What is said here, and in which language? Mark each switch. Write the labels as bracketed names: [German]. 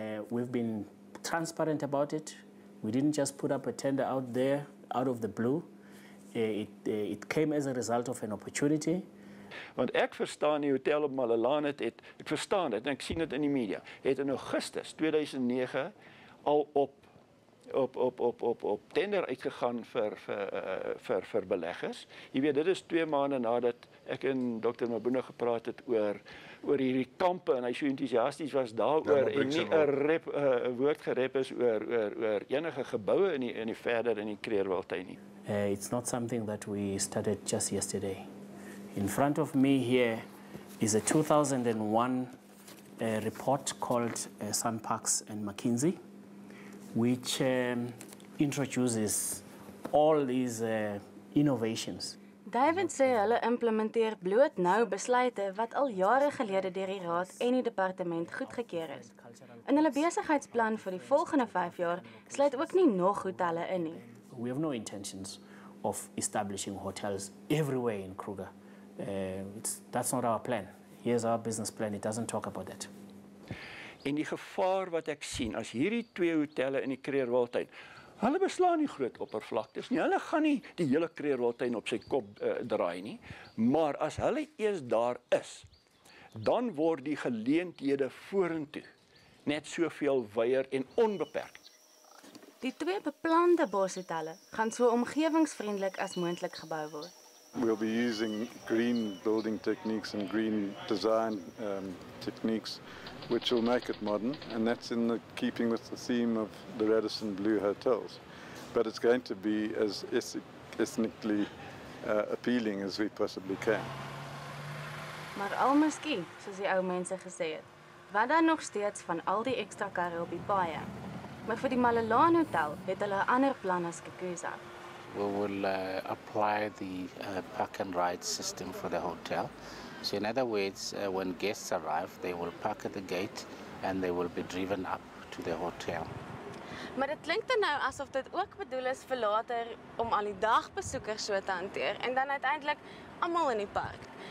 [English] We've been transparent about it. We didn't just put up a tender out there out of the blue. It came as a result of an opportunity. [Afrikaans] Want ek verstaan die hotel op Malelane ek verstaan dit en ek sien dit in die media. Het in Augustus 2009 al op tender uitgegaan vir beleggers. Jy weet, dit is 2 maande nadat ek en Dr. Mabuna gepraat het oor hierdie kampe en hy so entoesiasties was daaroor en nie 'n woord gerep is oor enige geboue in die verder in die Kruger Wildtuin nie. [English] It's not something that we started just yesterday. In front of me here is a 2001 report called SANParks and McKinsey, which introduces all these innovations. [Afrikaans] David sê hulle implementeer bloot nou besluite wat al jare gelede deur die raad en die departement goedgekeur is. In hulle besigheidsplan vir die volgende 5 jaar sluit ook nie nog hotelle in nie. [English] We have no intentions of establishing hotels everywhere in Kruger. That's not our plan. Here's our business plan. It doesn't talk about that. [Afrikaans] En die gevaar wat ek sien as hierdie 2 hotelle in die Kruger Wildtuin, hulle beslaan nie groot oppervlaktes nie. Hulle gaan nie die hele Kruger Wildtuin op sy kop draai nie. Maar as hulle eers daar is, dan word die geleenthede vorentoe net soveel wyer en onbeperk. Die 2 beplande boshotelle gaan so omgewingsvriendelik as moontlik gebou word. [English] We'll be using green building techniques and green design techniques, which will make it modern, and that's in keeping with the theme of the Radisson Blu hotels. But it's going to be as ethnically appealing as we possibly can. [Afrikaans] Maar al miskien, soos die ou mense gesê het, wat dan nog steeds van al die ekstra karre op die paaie. Maar vir die Malelaan Hotel het hulle 'n ander plan as Skukuza. [English] We will apply the park and ride system for the hotel. So in other words, when guests arrive, they will park at the gate and they will be driven up to the hotel. [Afrikaans] Maar dit klink dan nou asof dit ook bedoel is vir later om al die dagbesoekers so te hanteer en dan uiteindelik almal in die park.